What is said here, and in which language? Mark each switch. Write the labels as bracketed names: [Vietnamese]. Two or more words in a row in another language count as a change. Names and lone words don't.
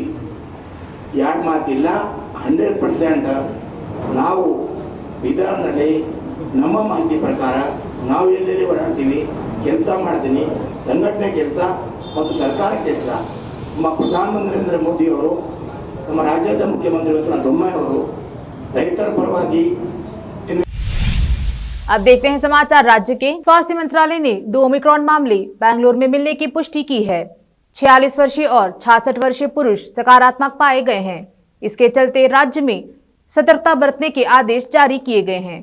[Kannada] ಎರಡು ಮಾತಿಲ್ಲ, 100% ನಾವು ವಿಧಾನದಲ್ಲಿ ನಮ್ಮ ಮಾಹಿತಿ ಪ್ರಕಾರ ನಾವು ಎಲ್ಲೆಲ್ಲಿ ಓಡಾಡ್ತೀವಿ, ಕೆಲಸ ಮಾಡ್ತೀನಿ, ಸಂಘಟನೆ ಕೆಲಸ ಮತ್ತು ಸರ್ಕಾರ ಕೆಲಸ. ನಮ್ಮ ಪ್ರಧಾನಮಂತ್ರಿ ನರೇಂದ್ರ ಮೋದಿ ಅವರು, ನಮ್ಮ ರಾಜ್ಯದ ಮುಖ್ಯಮಂತ್ರಿ ಬಸವರಾಜ ಬೊಮ್ಮಾಯಿ ಅವರು ರೈತರ ಪರವಾಗಿ। [Hindi] अब देखते हैं समाचार राज्य के। स्वास्थ्य मंत्रालय ने 2 ओमिक्रॉन मामले बेंगलुरु में मिलने की पुष्टि की है। 46 वर्षीय और 66 वर्षीय पुरुष सकारात्मक पाए गए हैं। इसके चलते राज्य में सतर्कता बरतने के आदेश जारी किए गए हैं।